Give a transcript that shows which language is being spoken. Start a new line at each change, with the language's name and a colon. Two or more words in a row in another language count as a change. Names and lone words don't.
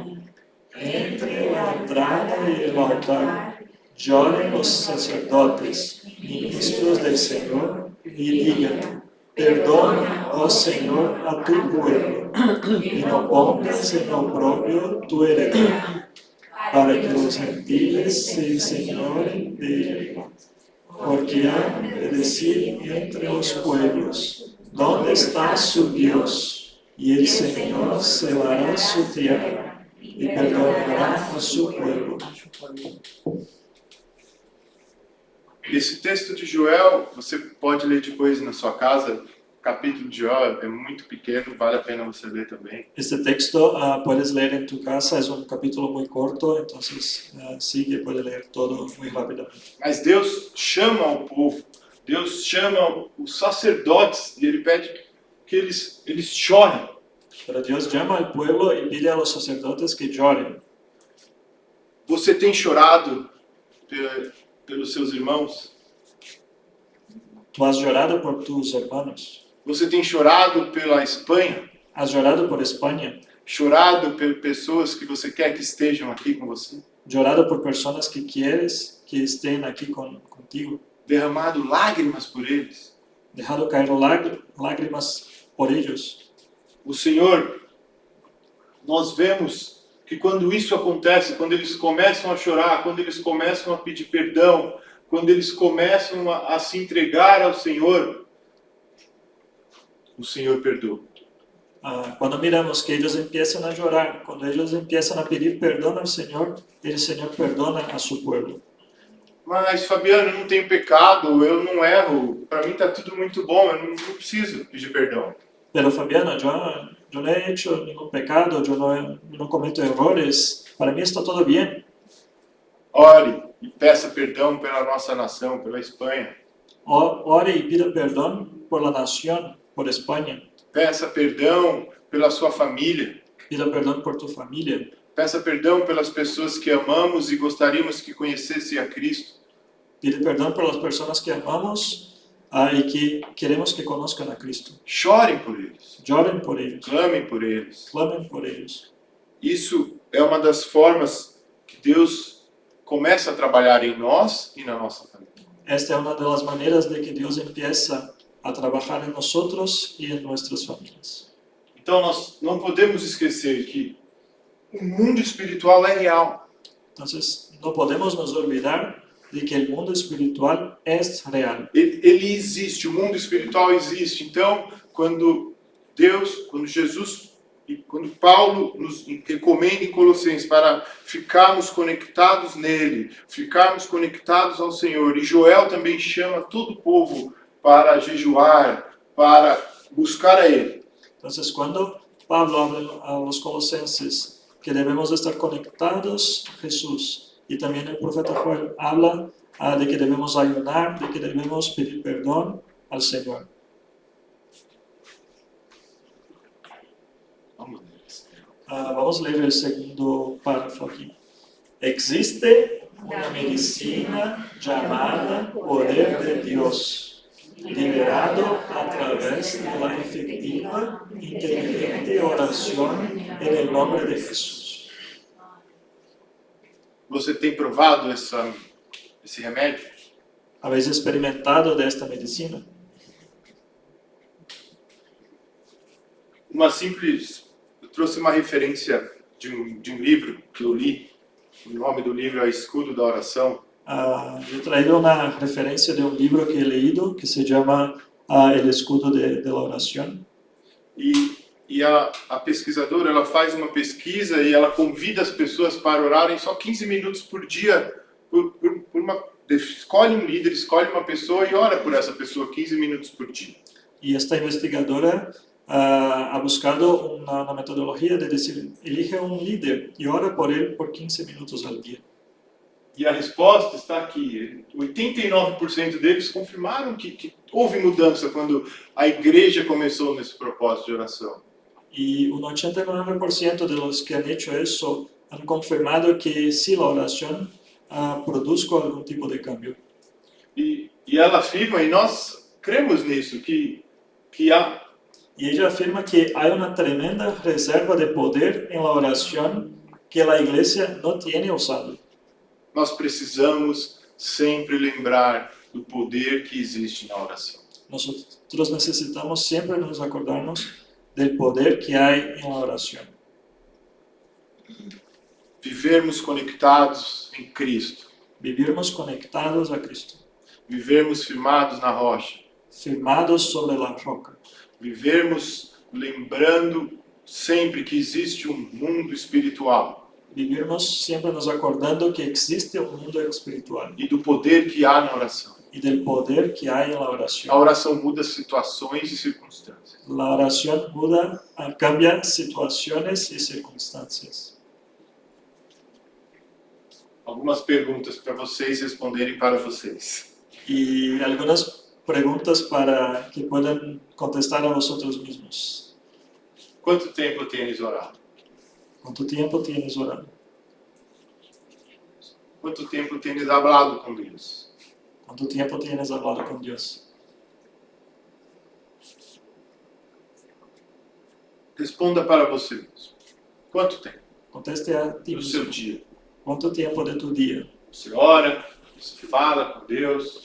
Spanish: Entre la entrada y el altar, lloren los sacerdotes, ministros del Señor, y digan: perdona, oh Señor, a tu pueblo, y no pongas en oprobio tu heredad, para que los gentiles se enseñoren de él. Porque han de decir entre los pueblos: ¿dónde está su Dios? Y el Señor celará su tierra y perdonará a su pueblo.
Portuguese: Esse texto de Joel, você pode ler depois na sua casa. O capítulo de Joel é muito pequeno, vale a pena você ler também.
Spanish: Este texto puedes leer en tu casa, es un capítulo muy corto, entonces sigue, puedes leer todo muy rápidamente.
Portuguese: Mas Deus chama o povo, Deus chama os sacerdotes e Ele pede que eles chorem.
Spanish: Pero Dios llama al pueblo y pide a los sacerdotes que lloren.
Portuguese: Você tem chorado pelos seus irmãos?
Spanish: Tú has llorado por tus hermanos,
Portuguese: Você tem chorado pela Espanha?
Spanish: has llorado por España,
Portuguese: Chorado por pessoas que você quer que estejam aqui com você?
Spanish: llorado por personas que quieres que estén aquí contigo,
Portuguese: Derramado lágrimas por eles?
Spanish: dejado caer lágrimas por ellos.
Portuguese: O Senhor, nós vemos que quando isso acontece, quando eles começam a chorar, quando eles começam a pedir perdão, quando eles começam a se entregar ao Senhor, o Senhor perdoa.
Spanish: Cuando miramos que ellos empiezan a llorar, cuando ellos empiezan a pedir perdón al Señor, el Señor perdona a su pueblo.
Portuguese: Mas, Fabiano, eu não tenho pecado, eu não erro, para mim está tudo muito bom, eu não preciso pedir perdão.
Spanish: Pero Fabiano, yo no he hecho ningún pecado, yo no cometo errores, para mí está todo bien.
Portuguese: Ore e peça perdão pela nossa nação, pela Espanha.
Spanish: Ore y pida perdón por la nación, por España.
Portuguese: Peça perdão pela sua família.
Spanish: Pida perdón por tu familia.
Portuguese: Peça perdão pelas pessoas que amamos e gostaríamos que conhecessem a Cristo.
Spanish: Pide perdón por las personas que amamos y que queremos que conozcan a Cristo.
Portuguese: Chorem por eles.
Spanish: Lloren por ellos.
Portuguese: Clamem por eles.
Spanish: Clamen por ellos.
Portuguese: Isso é uma das formas que Deus começa a trabalhar em nós e na nossa família.
Spanish: Esta es una de las maneras de que Dios empieza a trabajar en nosotros y en nuestras familias.
Portuguese: Então nós não podemos esquecer que o mundo espiritual é real.
Spanish: Entonces, no podemos nos olvidar de que el mundo espiritual es real.
Portuguese: Ele existe, o mundo espiritual existe. Então, quando Jesus e quando Paulo nos recomenda em Colossenses para ficarmos conectados nele, ficarmos conectados ao Senhor, e Joel também chama todo o povo para jejuar, para buscar a Ele.
Spanish: Entonces, cuando Pablo habla a los colosenses que debemos estar conectados a Jesús, y también el profeta Joel habla de que debemos ayunar, de que debemos pedir perdón al Señor. Vamos a leer el segundo párrafo aquí. Existe una medicina llamada poder de Dios, liberado a través de la efectiva, inteligente oración en el nombre de Jesús.
Portuguese: Você tem provado esse remédio?
Spanish: ¿Habéis experimentado de esta medicina?
Portuguese: Eu trouxe uma referência de um livro que eu li. O nome do livro é Escudo da Oração.
Spanish: Yo he traído una referencia de un libro que he leído que se llama El Escudo de la Oración.
Portuguese: E a pesquisadora, ela faz uma pesquisa e ela convida as pessoas para orarem só 15 minutos por dia. Escolhe um líder, escolhe uma pessoa e ora por essa pessoa 15 minutos por dia.
Spanish: Y esta investigadora ha buscado una metodología de decir, elige un líder y ora por él por 15 minutos al día.
Portuguese: E a resposta está aqui. 89% deles confirmaram que houve mudança quando a igreja começou nesse propósito de oração.
Spanish: Y un 89% de los que han hecho eso han confirmado que sí, la oración produce algún tipo de cambio.
Portuguese: E ela afirma, e nós cremos nisso, que há.
Spanish: Y ella afirma que hay una tremenda reserva de poder en la oración que la iglesia no tiene usado.
Portuguese: Nós precisamos sempre lembrar do poder que existe na oração.
Spanish: Nosotros necesitamos siempre nos acordarnos del poder que hay en la oración.
Portuguese: Vivermos conectados em Cristo.
Spanish: Vivirmos conectados a Cristo.
Portuguese: Vivermos firmados na rocha.
Spanish: Firmados sobre la roca.
Portuguese: Vivermos lembrando sempre que existe um mundo espiritual.
Spanish: Vivirmos siempre nos acordando que existe un mundo espiritual.
Portuguese: E do poder que há na oração.
Spanish: Y del poder que hay en la oración.
Portuguese: A oração muda situações e circunstâncias.
Spanish: La oración cambia situaciones y circunstancias.
Portuguese: Algumas perguntas para vocês responderem para vocês.
Spanish: Y algunas preguntas para que puedan contestar a vosotros mismos.
Portuguese: Quanto tempo tens orado?
Spanish: ¿Cuánto tiempo tienes orando?
Portuguese: Quanto tempo tens hablado com Deus?
Spanish: ¿Cuánto tiempo tienes hablado con Dios?
Portuguese: Responda para você mesmo. Quanto tempo
Spanish: Conteste a ti
Portuguese: do seu
Spanish: mismo.
Portuguese: dia?
Spanish: ¿Cuánto tiempo de tu día?
Portuguese: Você ora, você fala com Deus,